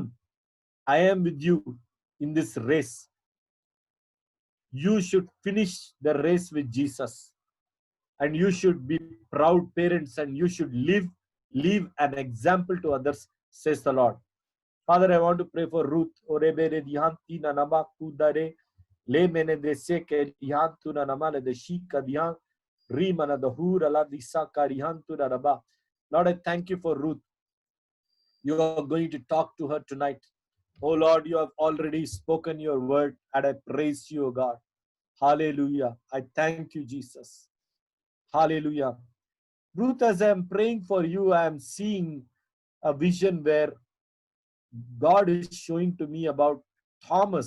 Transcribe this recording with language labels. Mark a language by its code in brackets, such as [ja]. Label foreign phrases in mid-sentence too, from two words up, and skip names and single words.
[en] I am with you in this race. You should finish the race with Jesus. And you should be proud parents, and you should leave an example to others, says the Lord. Father, I want to pray for Ruth. Orebere dihanti na nama kudare le mene de seke dihantu na nama le de shika dihan rimana the hura la disaka dihantu na raba. Lord, I thank you for Ruth. You are going to talk to her tonight. Oh Lord, you have already spoken your word, and I praise you, O God. Hallelujah. I thank you, Jesus. Hallelujah. Ruth, as I am praying for you, I am seeing a vision where God is showing to me about Thomas.